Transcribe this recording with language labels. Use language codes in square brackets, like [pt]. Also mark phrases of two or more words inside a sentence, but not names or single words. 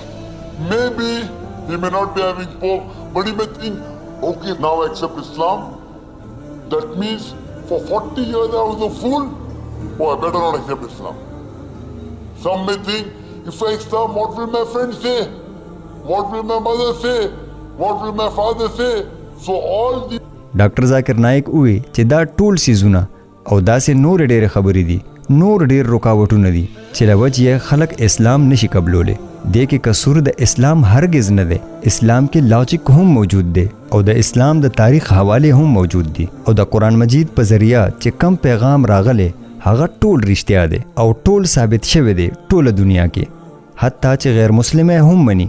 [en] Maybe he may not be having pork. But he may think, okay, now I accept Islam. That means for 40 years I was a fool. Oh, I better not accept Islam. Some may think, if I accept, what will my friends say? What will my mother say? What will my father say? So all the [ps] ډاکټر ذاکر نایک ووایي چې دا ټول سیزونه او داسې نورې ډېرې خبرې دي، نور ډېر رکاوټونه دي چې له وجې یې خلک اسلام نشي قبلولی. دې کې قصور د اسلام هرګز نه دی. اسلام کې لاجک هم موجود دی او د اسلام د تاریخ حوالې هم موجود دي او د قرآن مجید په ذریعه چې کم پیغام راغلی هغه ټول رښتیا دی او ټول ثابت شوی دی ټوله دنیا کې، حتی چې غیر مسلمه هم مني.